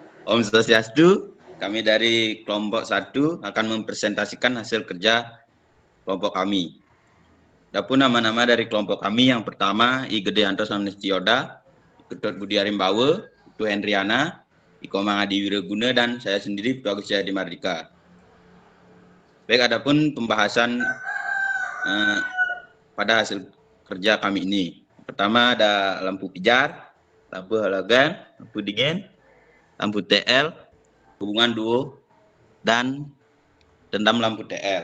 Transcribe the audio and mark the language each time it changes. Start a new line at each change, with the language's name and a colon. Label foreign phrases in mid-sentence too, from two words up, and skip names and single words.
Indonesian: Om Swastiastu, kami dari kelompok 1 akan mempresentasikan hasil kerja kelompok kami. Adapun nama-nama dari kelompok kami yang pertama I Gedeanto Samnestioda, Ketut Budi Arimbawe, Putu Hendriana, Iko Mangadi Wiraguna, dan saya sendiri Putu Agus Jayadi Mardika. Baik, adapun pembahasan pada hasil kerja kami ini. Pertama ada lampu pijar, lampu halogen, lampu dingin, lampu TL, hubungan duo, dan dendam lampu TL.